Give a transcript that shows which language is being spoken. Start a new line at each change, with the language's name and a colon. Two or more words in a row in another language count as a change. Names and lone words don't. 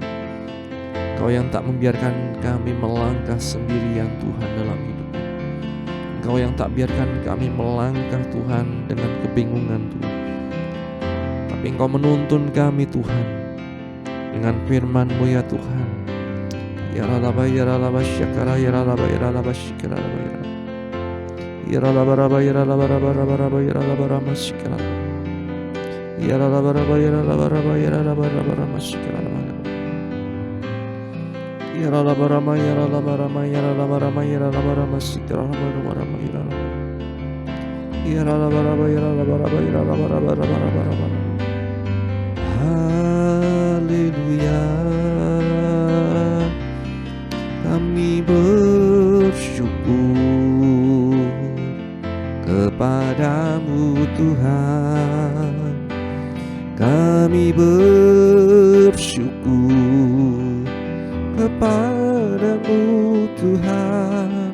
Indonesian: Kau yang tak membiarkan kami melangkah sendirian Tuhan dalam hidup kami. Engkau yang tak biarkan kami melangkah Tuhan dengan kebingungan Tuhan. Tapi Engkau menuntun kami Tuhan dengan firman-Mu ya Tuhan. Ya ralaba ya ralaba syakara ya ralaba ya ralaba syakara ya ralaba raba ya ralaba raba raba raba ya ralaba rama syakara ya ralaba raba ya ralaba raba ya ralaba raba rama syakara ya ralaba rama ya ralaba rama ya ralaba rama ya ralaba rama syakara rama rama ya ralaba raba ya ralaba raba ya ralaba raba raba raba raba. Haleluya. Kami bersyukur kepadamu Tuhan. Kami bersyukur kepadamu Tuhan.